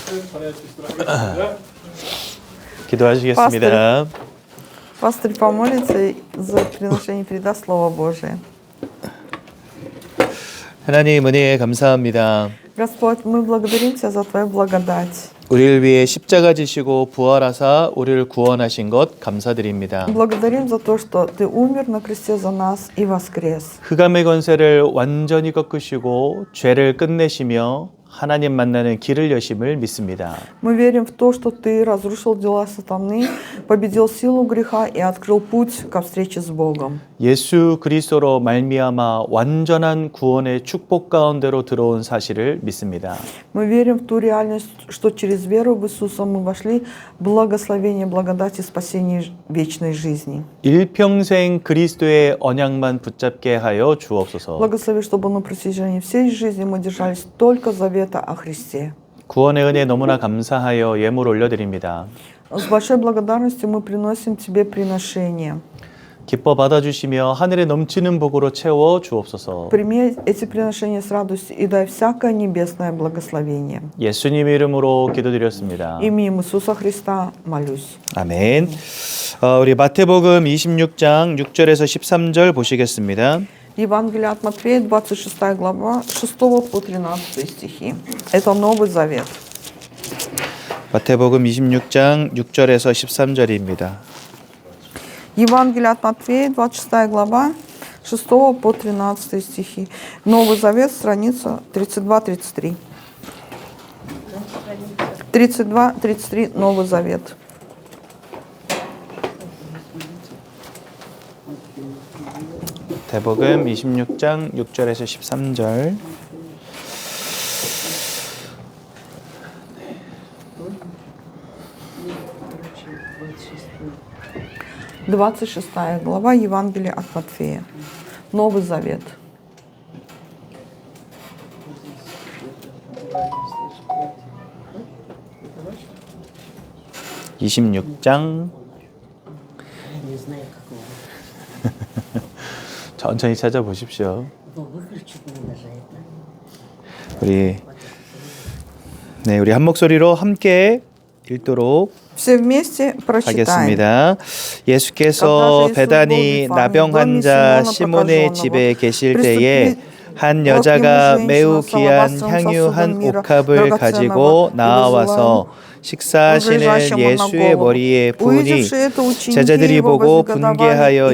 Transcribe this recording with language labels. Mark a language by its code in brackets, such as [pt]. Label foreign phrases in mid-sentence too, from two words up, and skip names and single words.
[ko] 기도하시겠습니다. [ru] Пастырь помолится за приношение, передаст Слово Божие. [ko] 하나님 은혜에 감사합니다. [ru] Господь, мы благодарим Тебя за Твою благодать. [ko] 우리를 위해 십자가 지시고 부활하사 우리를 구원하신 것 감사드립니다. [ru] Благодарим за то, что Ты умер на кресте за нас и воскрес. [ko] 흑암의 권세를 완전히 꺾으시고 죄를 끝내시며 하나님 만나는 길을 여심을 믿습니다. [ru] Мы верим в то, что Ты разрушил дела сатаны, победил силу греха и открыл путь ко встрече с Богом. [ko] 예수 그리스도로 말미암아 완전한 구원의 축복 가운데로 들어온 사실을 믿습니다. [ru] Мы верим в ту реальность, что через веру в Иисуса мы вошли в благословение, благодати, спасение вечной жизни. [ko] 일평생 그리스도의 언약만 붙잡게 하여 주옵소서. [ru] Благослови, чтобы на протяжении всей жизни мы держались только завета о Христе. [ko] 구원의 은혜 너무나 감사하여 예물 올려드립니다. [ru] С большой благодарностью мы приносим Тебе приношение. [ko] 기뻐 받아주시며 하늘에 넘치는 복으로 채워 주옵소서. [ru] Прими эти приношения с радостью и дай всякое небесное благословение. [ko] 예수님 이름으로 기도드렸습니다. [ru] Именем Иисуса Христа молюсь. [ko] 아멘. 우리 마태복음 26장 6절에서 13절 보시겠습니다. [ru] Евангелие от Матфея, 26 глава, 6 по 13 стихи. Это Новый Завет. [ko] 마태복음 26장 6절에서 13절입니다. [ru] Евангелие от Матфея, 26 глава, 6 по 13 стихи. Новый Завет, страница 32-33. 32-33, Новый Завет. [ko] 마태복음 26장 6절에서 13절. [ru] Двадцать шестая глава Евангелия от Матфея. Новый Завет. [ko] 천천히 찾아보십시오. 우리 한 목소리로 함께 읽도록 [ru] Все вместе прочитаем. [ko] 하겠습니다. 예수께서 베다니 나병 환자 시몬의 집에 계실 때에 한 여자가 매우 귀한 향유 한 옥합을 가지고 나와서 식사하시는 예수의 머리에 부으니 제자들이 보고 분개하여